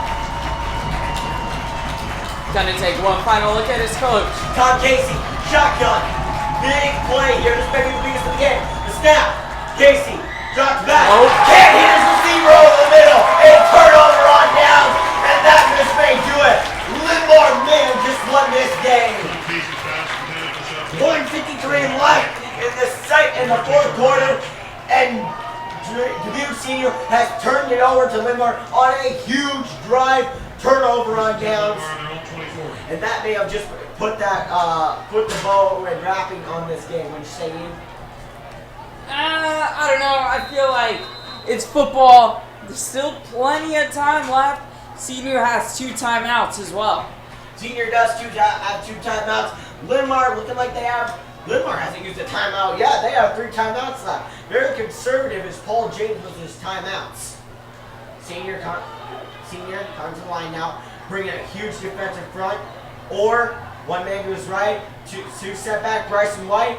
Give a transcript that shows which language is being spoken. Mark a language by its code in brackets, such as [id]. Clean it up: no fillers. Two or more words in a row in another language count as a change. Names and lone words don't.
[en] Gonna take one final look at his coach. Tom Casey, shotgun. Big play here. This may be the biggest of the game. The snap. Casey drops back. Oh. Can't hit his receiver over the middle. A turnover on down. And that just may do it. Linn-Mar may have just won this game. 1:53 left in the 4th quarter. And Dubuque Senior has turned it over to Linn-Mar on a huge drive. Turnover on downs. And that may have just put the bow and wrapping on this game. What you say, Ian? I don't know. I feel like it's football. There's still plenty of time left. Senior has 2 timeouts as well. Senior does have 2 timeouts. Linn-Mar looking like they have. Linn-Mar hasn't used a timeout yet. They have 3 timeouts left. Very conservative as Paul James with his timeouts. Senior comes to the line now, bringing a huge defensive front. Or one man to his right, two step back, Bryson White.